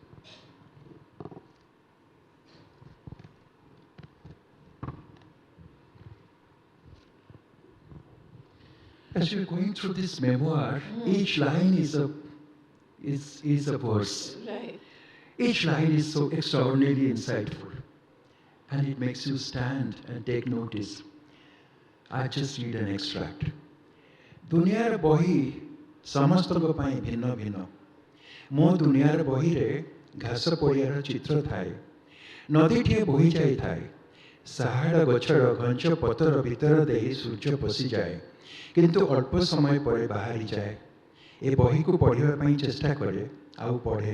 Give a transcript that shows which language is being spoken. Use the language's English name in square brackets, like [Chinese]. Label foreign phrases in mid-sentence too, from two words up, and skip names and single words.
[English] As you're going through this memoir, each line is a verse. Right. Each line is so extraordinarily insightful, and it makes you stand and take notice. I just read an extract. [Odia] ଦୁନିଆର ବହି ସମସ୍ତଙ୍କ ପାଇଁ ଭିନ୍ନ ଭିନ୍ନ ମୋ ଦୁନିଆର ବହିରେ ଘାସ ପଡ଼ିଆର ଚିତ୍ର ଥାଏ ନଦୀଟିଏ ବୋହି ଯାଇଥାଏ ସାହାଡ଼ ଗଛର ଘଞ୍ଚ ପତର ଭିତର ଦେଇ ସୂର୍ଯ୍ୟ ପଶିଯାଏ କିନ୍ତୁ ଅଳ୍ପ ସମୟ ପରେ ବାହାରିଯାଏ ଏ ବହିକୁ ପଢ଼ିବା ପାଇଁ ଚେଷ୍ଟା କରେ ଆଉ ପଢ଼େ